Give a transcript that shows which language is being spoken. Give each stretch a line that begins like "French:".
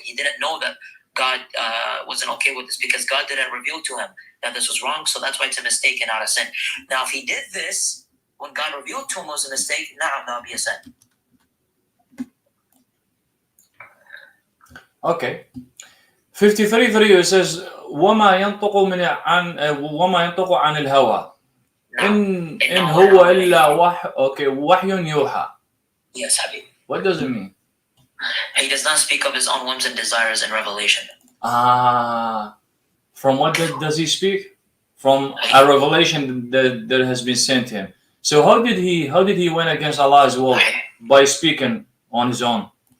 English: He didn't know that God wasn't okay with this because God didn't reveal to him that this was wrong. So that's why it's a mistake and not a sin. Now, if he did this when God revealed to him was a mistake, that would be a sin. Okay. 53 for you, it says
Arabic: وما ينطق عن الهوى إن هو إلا وحي يوحى.
English: Yes, Habib. What does it mean? He does not speak of his own whims and desires in revelation. From what does he speak? From a revelation that has been sent to him. So how did he win against Allah's will? By speaking on his own.